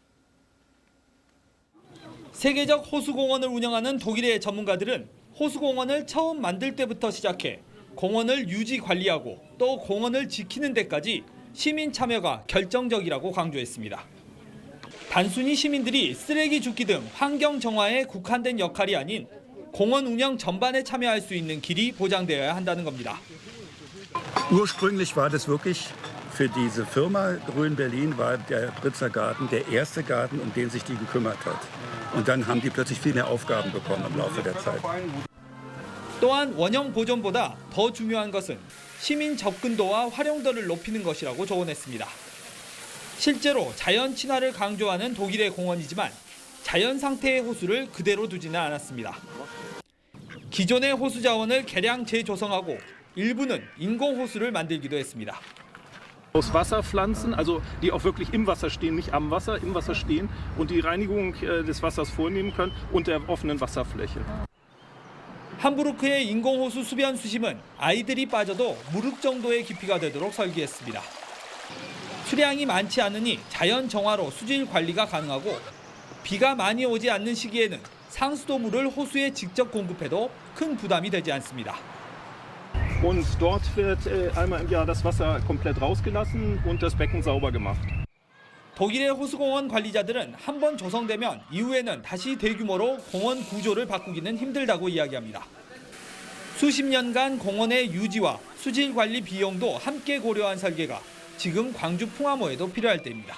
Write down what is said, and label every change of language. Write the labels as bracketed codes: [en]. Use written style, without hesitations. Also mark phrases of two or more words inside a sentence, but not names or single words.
[ko] 세계적 호수공원을 운영하는 독일의 전문가들은 호수공원을 처음 만들 때부터 시작해 공원을 유지 관리하고 또 공원을 지키는 데까지 시민 참여가 결정적이라고 강조했습니다. 단순히 시민들이 쓰레기 줍기 등 환경 정화에 국한된 역할이 아닌 공원 운영 전반에 참여할 수 있는 길이 보장되어야 한다는 겁니다. [de] Ursprünglich war das wirklich für diese Firma Grün Berlin war der Britzer Garten der erste Garten, um den sich die gekümmert hat. Und dann haben die plötzlich viel mehr Aufgaben bekommen im Laufe der Zeit. [ko] 또한 원형 보존보다 더 중요한 것은 시민 접근도와 활용도를 높이는 것이라고 조언했습니다. 실제로 자연 친화를 강조하는 독일의 공원이지만 자연 상태의 호수를 그대로 두지는 않았습니다. 기존의 호수 자원을 개량 재조성하고 일부는 인공 호수를 만들기도 했습니다. [de] Aus Wasserpflanzen, also die auch wirklich im Wasser stehen, nicht am Wasser, im Wasser stehen und die Reinigung des Wassers vornehmen können und der offenen Wasserfläche. [ko] 함부르크의 인공호수 수변 수심은 아이들이 빠져도 무릎 정도의 깊이가 되도록 설계했습니다. 수량이 많지 않으니 자연 정화로 수질 관리가 가능하고 비가 많이 오지 않는 시기에는 상수도물을 호수에 직접 공급해도 큰 부담이 되지 않습니다. [de] Und dort wird einmal im Jahr das Wasser komplett rausgelassen und das Becken sauber gemacht. [ko] 독일의 호수공원 관리자들은 한 번 조성되면 이후에는 다시 대규모로 공원 구조를 바꾸기는 힘들다고 이야기합니다. 수십 년간 공원의 유지와 수질 관리 비용도 함께 고려한 설계가 지금 광주 풍암호에도 필요할 때입니다.